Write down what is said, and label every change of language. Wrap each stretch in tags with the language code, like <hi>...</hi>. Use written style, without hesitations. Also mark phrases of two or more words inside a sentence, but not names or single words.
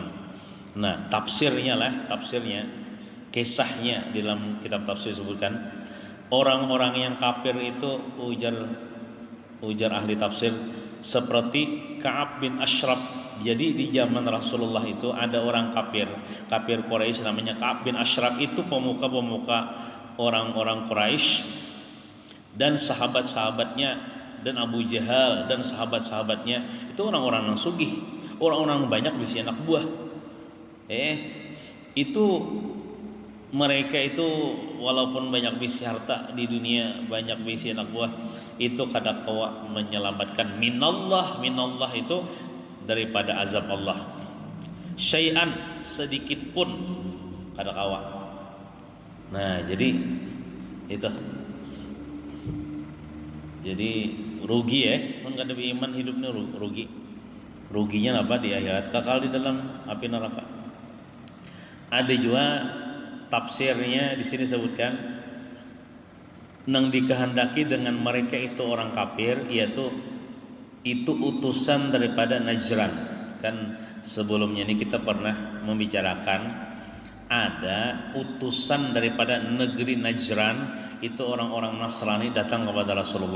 <id>Nah, tafsirnya, kisahnya di dalam kitab tafsir sebutkan orang-orang yang kafir itu, ujar ahli tafsir, seperti Ka'ab bin Ashraf. Jadi di zaman Rasulullah itu ada orang kafir Quraisy namanya Ka'ab bin Ashraf. Itu pemuka-pemuka orang-orang Quraisy dan sahabat-sahabatnya, dan Abu Jahal dan sahabat-sahabatnya itu orang-orang yang sugih,</id> <bjn>orang-orang banyak bisi anak buah. Itu mereka itu walaupun banyak bisi harta di dunia, banyak bisi anak buah, itu kada kawa menyelamatkan minallah itu daripada azab Allah. Syai'an, sedikit pun kada kawa.</bjn> <id>Nah, jadi itu.</id> <bjn>Jadi rugi mun kada beriman hidupnya rugi.</bjn> <id>Ruginya apa? Di akhirat kekal di dalam api neraka. Ada juga tafsirnya di sini sebutkan nang dikehendaki dengan mereka itu orang kafir, yaitu itu utusan daripada Najran. Kan sebelumnya ini kita pernah membicarakan ada utusan daripada negeri Najran, itu orang-orang Nasrani datang kepada Rasulullah.</id>